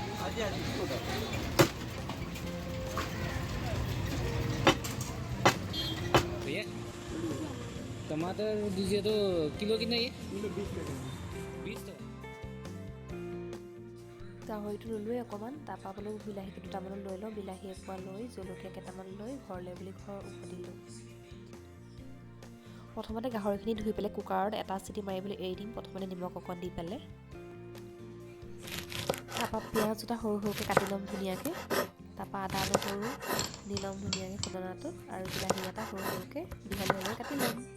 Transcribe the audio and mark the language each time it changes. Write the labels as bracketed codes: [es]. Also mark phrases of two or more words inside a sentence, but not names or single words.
[hi] भैया टमाटर दीजिए तो किलो कितना ये? किलो 20 टका। [as] গাহৰিটো ল'লোৱে অকণমান, তাৰপৰা বোলো বিলাহী দুটামান লৈ লওঁ, বিলাহী এপোৱা লৈ জলকীয়া কেইটামান লৈ ঘৰলৈ বুলি ঘৰ উভতিলোঁ। প্ৰথমতে গাহৰিখিনি ধুই পেলাই কুকাৰত এটা চিটি মাৰিবলৈ এৰি দিম, প্ৰথমতে নিমখ অকণ দি পেলাই। তাৰপৰা পিঁয়াজ দুটা সৰু সৰুকৈ কাটি ল'ম ধুনীয়াকৈ, তাৰপৰা আদা নহৰু দি ল'ম ধুনীয়াকৈ খুন্দনাটোত, আৰু বিলাহী এটা সৰু সৰুকৈ দীঘল দীঘলকৈ কাটি ল'ম।